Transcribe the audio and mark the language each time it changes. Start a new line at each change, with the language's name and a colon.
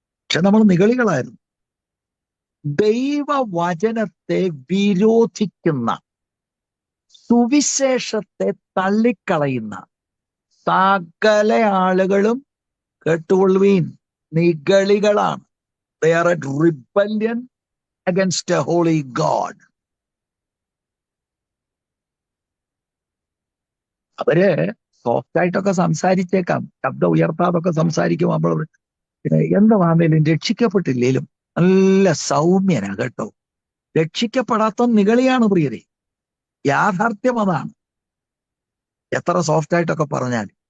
Malayalam: പക്ഷെ നമ്മൾ നിഗളികളായിരുന്നു. ദൈവവചനത്തെ വിരോധിക്കുന്ന, സുവിശേഷത്തെ തള്ളിക്കളയുന്ന സകല ആളുകളും കേട്ടുകൊള്ളുവീൻ, നിഗളികളാണ്.
English: They are at rebellion against a holy God.
Malayalam: അവര് സോഫ്റ്റ് ആയിട്ടൊക്കെ സംസാരിച്ചേക്കാം, ശബ്ദം ഉയർത്താതൊക്കെ സംസാരിക്കും. നമ്മൾ എന്താണെങ്കിലും രക്ഷിക്കപ്പെട്ടില്ലേലും നല്ല സൗമ്യനാ കേട്ടോ. രക്ഷിക്കപ്പെടാത്ത നിഗളിയാണ് പ്രിയരെ. യാഥാർത്ഥ്യം അതാണ്, എത്ര സോഫ്റ്റ് ആയിട്ടൊക്കെ പറഞ്ഞാൽ.